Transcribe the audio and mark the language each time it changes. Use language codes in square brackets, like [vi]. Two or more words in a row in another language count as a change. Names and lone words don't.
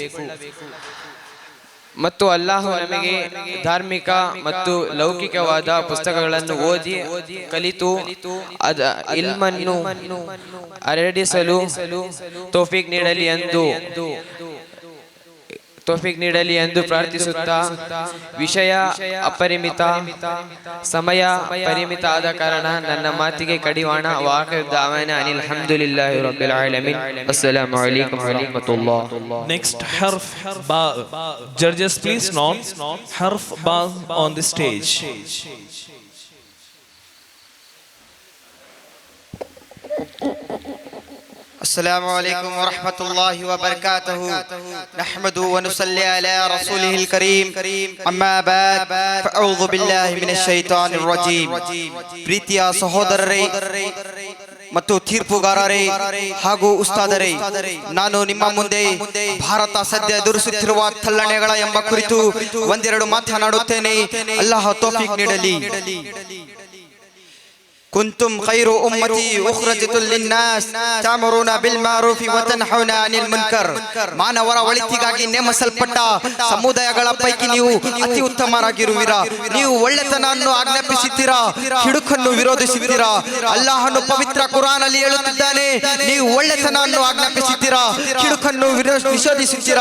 [kn] ಮತ್ತು ಅಲ್ಲಾಹು ನಮಗೆ ಧಾರ್ಮಿಕ ಮತ್ತು ಲೌಕಿಕವಾದ ಪುಸ್ತಕಗಳನ್ನು ಓದಿ ಕಲಿತು ಇಲ್ಮನ್ನು ಹರಡಿಸಲು ತೌಫೀಕ್ ನೀಡಲಿ ಎಂದು ಪ್ರಾರ್ಥಿಸುತ್ತಾ, ವಿಷಯ ಅಪರಿಮಿತ, ಸಮಯ ಪರಿಮಿತ ಆದ ಕಾರಣ ನನ್ನ ಮಾತಿಗೆ ಕಡಿವಾಣ. [ar] وآخر دعوانا أن الحمد لله رب العالمين. السلام عليكم ورحمة الله. [en] Next, [ar] حرف باء. [en] Judges, please note [ar] حرف باء [en] on the stage. [ar] السلام عليكم ورحمة الله وبركاته. نحمده ونصلي على رسوله الكريم. أما بعد فأعوذ بالله من الشيطان الرجيم. [kn] ಪ್ರೀತಿಯ ಸಹೋದರರೇ ಮತ್ತು ತೀರ್ಪುಗಾರರೇ ಹಾಗೂ ಉಸ್ತಾದರೇ, ನಾನು ನಿಮ್ಮ ಮುಂದೆ ಭಾರತ ಸದ್ಯ ಎದುರಿಸುತ್ತಿರುವ ತಲ್ಲಣೆಗಳ ಎಂಬ ಕುರಿತು ಒಂದೆರಡು ಮಾತನಾಡುತ್ತೇನೆ. ಅಲ್ಲಾಹ ತೌಫೀಕ್ ನೀಡಲಿ. [ar] كنتم خير أمتي أخرجت للناس تأمرون بالمعروف وتنهون عن المنكر [kn] ಮಾನವರ ಒಳಿತಿಗಾಗಿ ನೇಮಿಸಲ್ಪಟ್ಟ ಸಮುದಾಯಗಳ ಪೈಕಿ ನೀವು ಅತಿ ಉತ್ತಮರಾಗಿರುವಿರಾ. ನೀವು ಒಳ್ಳೆತನವನ್ನು ಆಜ್ಞಾಪಿಸುತ್ತೀರಾ, ಕಿಡುಕನ್ನು ವಿರೋಧಿಸುತ್ತೀರಾ. ಅಲ್ಲಾಹನು ಪವಿತ್ರ ಕುರಾನ್ ಅಲ್ಲಿ ಹೇಳುತ್ತಿದ್ದಾನೆ, ನೀವು ಒಳ್ಳೆತನವನ್ನು ಆಜ್ಞಾಪಿಸುತ್ತೀರಾ, ಕಿಡುಕನ್ನು ವಿರೋಧಿಸುತ್ತೀರಾ.